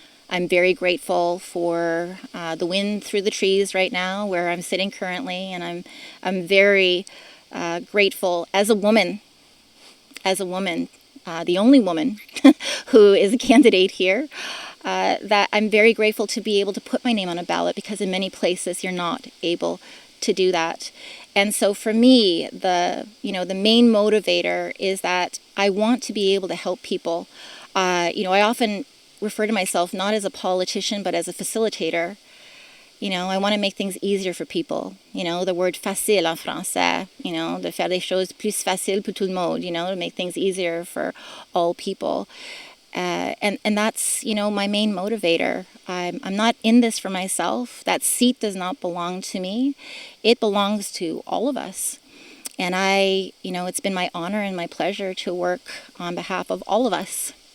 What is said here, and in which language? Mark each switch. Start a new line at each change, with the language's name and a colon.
English: I'm very grateful for the wind through the trees right now where I'm sitting currently, and I'm very grateful as a woman, the only woman who is a candidate here, that I'm very grateful to be able to put my name on a ballot, because in many places you're not able to do that. And so for me, the main motivator is that I want to be able to help people. I often refer to myself not as a politician, but as a facilitator. I want to make things easier for people. The word
French: facile en français, de faire des choses plus faciles pour tout le monde,
English: to make things easier for all people. And that's, my main motivator. I'm not in this for myself. That seat does not belong to me. It belongs to all of us. And it's been my honor and my pleasure to work on behalf of all of us.